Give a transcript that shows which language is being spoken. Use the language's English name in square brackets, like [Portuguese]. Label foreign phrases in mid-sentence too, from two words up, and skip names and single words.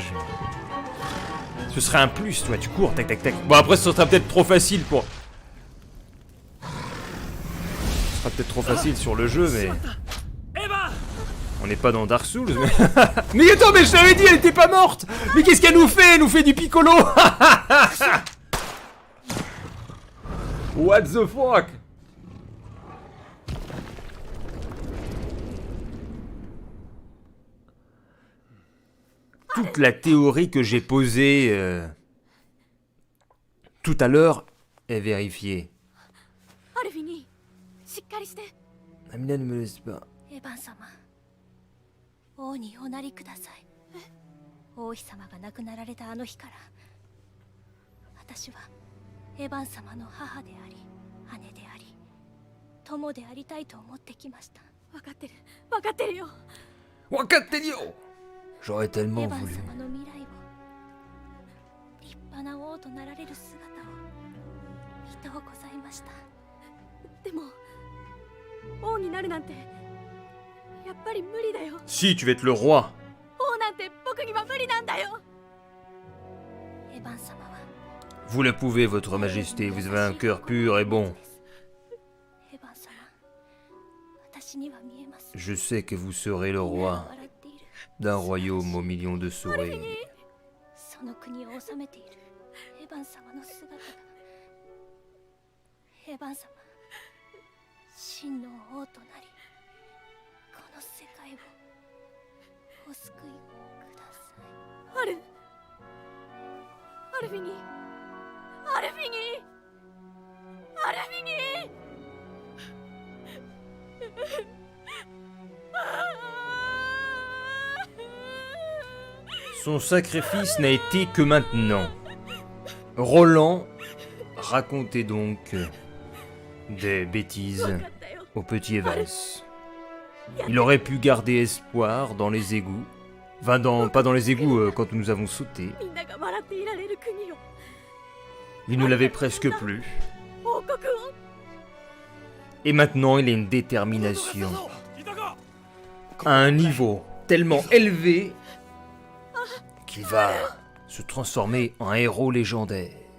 [French] Ce serait un plus, toi, tu cours, tac tac tac. Bon après ce sera peut-être trop facile pour... Ce sera peut-être trop facile sur le jeu mais... On n'est pas dans Dark Souls mais... Mais attends, mais je t'avais dit, elle était pas morte. Mais qu'est-ce qu'elle nous fait? Elle nous fait du piccolo. [English] What the fuck? [French] Toute la théorie que j'ai posée tout à l'heure est vérifiée. Amina ne me laisse pas. [Japanese] エヴァン様、王におなりください。王妃様が亡くなられたあの日から、私はエヴァン様の母であり、姉であり、友でありたいと思ってきました。分かってる、分かってるよ。 [French] Wakatelio! J'aurais [Japanese] エ [French] tellement [Japanese] ヴァン [French] voulu. [Japanese] 様の未来を、立派な王となられる姿を見とうございました。でも王になるなんてやっぱり無理だよ。 [French] Si, tu vas être le roi. [Japanese] 王なんて僕には無理なんだよ。エヴァン様は [French] Vous le pouvez, votre majesté. Vous avez un cœur pur et bon. [Japanese] エヴァン様、私には見えます。 [French] Je sais que vous serez le roi [Japanese] 笑っている。 [French] d'un royaume aux millions de souris. [Japanese] その国を治めているエヴァン様の姿が。エヴァン様、真の王となり、この世界をお救いください。アルフィニー、アルフィニー、アルフィニー。 [French] Son sacrifice n'a été que maintenant. Roland racontait donc des bêtises au petit Evans. Il aurait pu garder espoir dans les égouts. Enfin, pas dans les égouts quand nous avons sauté. [Japanese] みんなが笑っていられる国を、 [French] Il ne l'avait presque plus. [Japanese] 王国を。 [French] Et maintenant, il a une détermination à un niveau tellement élevé qu'il va se transformer en héros légendaire.